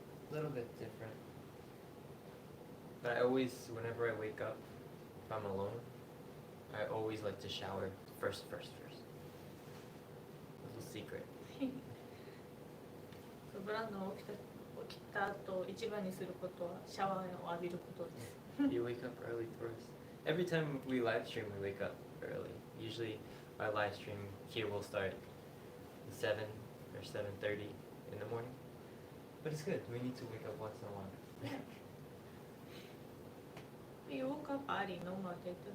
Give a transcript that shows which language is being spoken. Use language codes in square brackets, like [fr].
[en] A little bit different. But I always, whenever I wake up, if I'm alone, I always like to shower first. Little secret. [ja] ブランドン起きた後一番にすることはシャワーを浴びることです。 [en] You wake up early first. Every time we live stream, we wake up early. Usually our live stream here will start at 7 or 7:30 in the morning. But it's good. We need to wake up once in a while. You woke up early, no matter.